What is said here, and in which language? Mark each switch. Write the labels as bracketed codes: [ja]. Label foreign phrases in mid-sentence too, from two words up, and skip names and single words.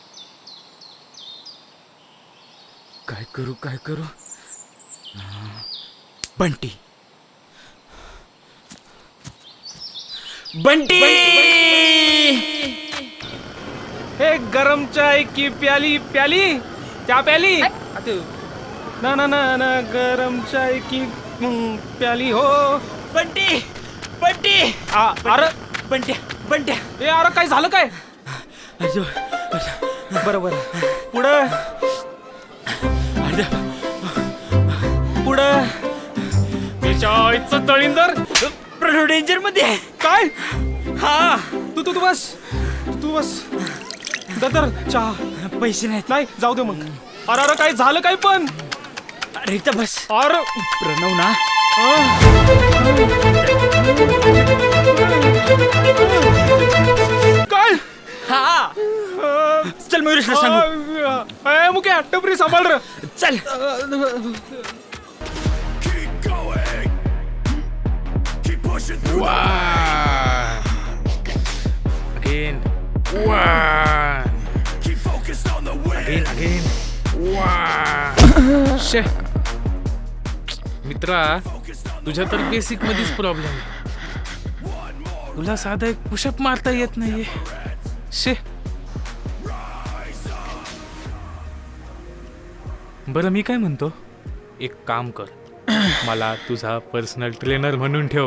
[mr] काय करू काय करू. बंटी बंटी. [hi] हे गरम चाय की प्याली प्याली चा प्याली. ना ना ना ना गरम चाय की प्याली हो. [mr] बंटी बंटी अरे बंट्या बंट्या ए अरे काय झालं काय? बरोबर पुढं पुढं त्याच्या आईचं तळींदर प्रणव डेंजर मध्ये आहे. काय? हा तू तू तू बस तू बस दर चहा पैसे नाहीत. नाही जाऊ दे मग. अरे अरे काय झालं काय पण? अरे इथं बस. अरे प्रणव ना काय? हा चल मयुरेशला सांगू. ए मुके टपरी सांभाळ रे. चल [en] Again. One. Again. One. [mr] शे मित्रा तुझ्या तर बेसिक मध्येच प्रॉब्लेम आहे. तुला साधा एक पुशअप मारता येत नाहीये. शे बरं मी काय म्हणतो, एक काम कर, मला तुझा [en] personal trainer [mr] म्हणून ठेव.